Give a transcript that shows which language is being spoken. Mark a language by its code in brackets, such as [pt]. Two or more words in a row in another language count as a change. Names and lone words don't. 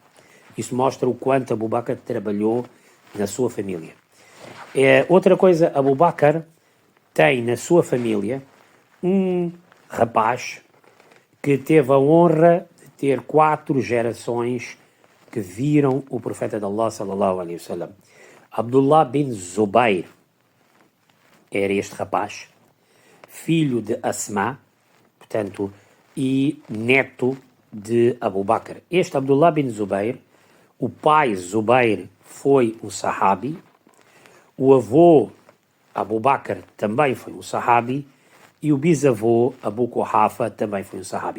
[pt] Isso mostra o quanto Abu Bakr trabalhou na sua família. Outra coisa, Abu Bakr tem na sua família um rapaz que teve a honra de ter 4 gerações que viram o profeta de Allah, [ar] صلى الله عليه وسلم. [pt] Abdullah bin Zubair era este rapaz, filho de Asma, portanto, e neto de Abu Bakr. Este Abdullah bin Zubair, o pai Zubair foi um sahabi, o avô Abu Bakr também foi um sahabi e o bisavô Abu Quhafa também foi um sahabi.